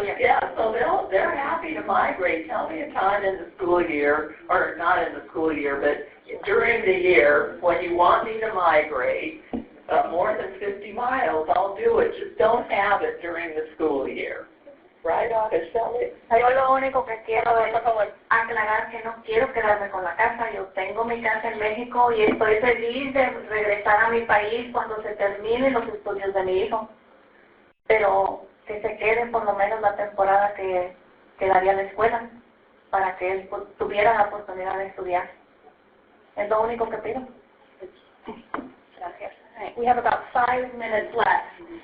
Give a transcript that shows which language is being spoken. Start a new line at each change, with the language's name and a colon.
English: Yeah, so they're happy to migrate. Tell me a time in the school year, or not in the school year, but during the year when you want me to migrate more than 50 miles, I'll do it. Just don't have it during the school year. Right, Araceli?
Spanish: Yo lo único que quiero es aclarar que no quiero quedarme con la casa. Yo tengo mi casa en México y estoy feliz de regresar a mi país cuando se terminen los estudios de mi hijo. Pero que se quede por lo menos la temporada que quedaría en la escuela para que él tuviera la oportunidad de estudiar. Es lo único que pido. Gracias.
English: Right. We have about 5 minutes left.